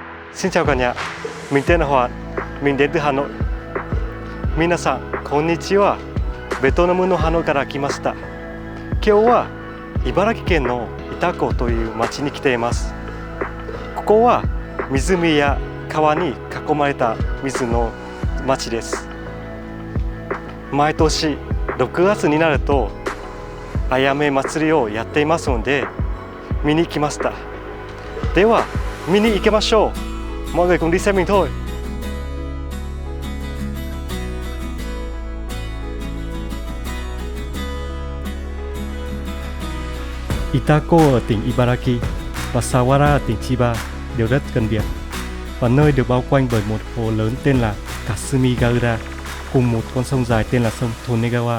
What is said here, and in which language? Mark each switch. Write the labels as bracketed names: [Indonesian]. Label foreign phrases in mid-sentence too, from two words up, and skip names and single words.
[Vietnamese] Xin chào cả nhà, mình tên là Hoàn, mình đến từ Hà Nội. [Japanese] 皆さん、こんにちは. ベトナムのハノイから来ました。今日は茨城県の潮来という町に来ています。ここは湖や川に囲まれた水の町です。毎年6月になるとあやめ祭りをやっていますので見に来ました。では見に行きましょう。 [Vietnamese] mọi người cùng đi xem mình thôi. Itako ở tỉnh Ibaraki và Sawara ở tỉnh Chiba đều rất gần biển, và nơi được bao quanh bởi một hồ lớn tên là Kasumigaura cùng một con sông dài tên là sông Tonegawa.